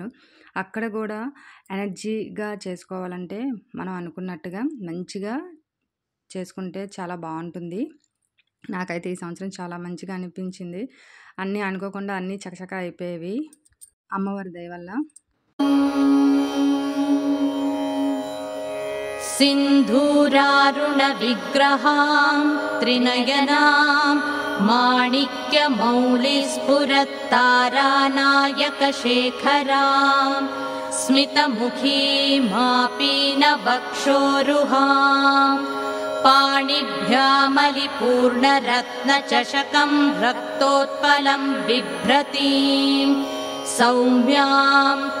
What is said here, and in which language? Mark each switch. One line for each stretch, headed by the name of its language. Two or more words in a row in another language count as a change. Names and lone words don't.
Telugu: అక్కడ కూడా ఎనర్జీగా చేసుకోవాలంటే మనం అనుకున్నట్టుగా మంచిగా చేసుకుంటే చాలా బాగుంటుంది. నాకైతే ఈ సంవత్సరం చాలా మంచిగా అనిపించింది. అన్నీ అనుకోకుండా అన్నీ చకచకా అయిపోయేవి అమ్మవారి దయ వల్ల.
Sanskrit: सिन्धूरारुण विग्रहां त्रिनयनां माणिक्यमौलिस्फुरत्तारानायकशेखरां स्मितमुखीमापीनवक्षोरुहां पाणिभ्यामलिपूर्णरत्नचषकं रक्तोत्पलं बिभ्रतीं सौम्यां